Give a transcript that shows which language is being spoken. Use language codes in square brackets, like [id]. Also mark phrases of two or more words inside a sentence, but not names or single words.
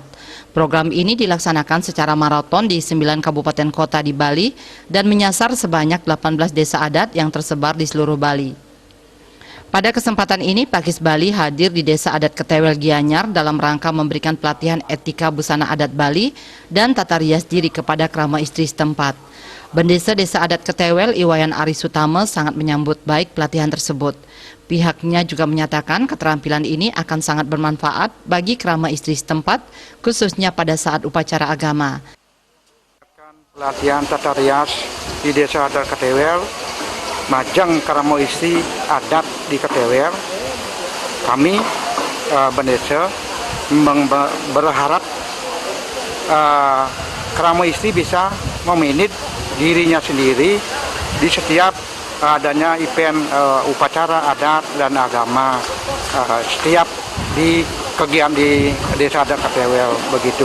[id] Program ini dilaksanakan secara maraton di 9 kabupaten kota di Bali dan menyasar sebanyak 18 desa adat yang tersebar di seluruh Bali. Pada kesempatan ini, Pakis Bali hadir di Desa Adat Ketewel Gianyar dalam rangka memberikan pelatihan etika busana adat Bali dan tata rias diri kepada krama istri setempat. Bendesa Desa Adat Ketewel Iwayan Arisutama sangat menyambut baik pelatihan tersebut. Pihaknya juga menyatakan keterampilan ini akan sangat bermanfaat bagi krama istri setempat, khususnya pada saat upacara agama. Pelatihan tata rias di Desa Adat Ketewel, majang krama istri adat di Ketewel. Kami bendesa berharap krama istri bisa memanage dirinya sendiri di setiap adanya event upacara adat dan agama, setiap di kegiatan di Desa Adat Ketewel begitu.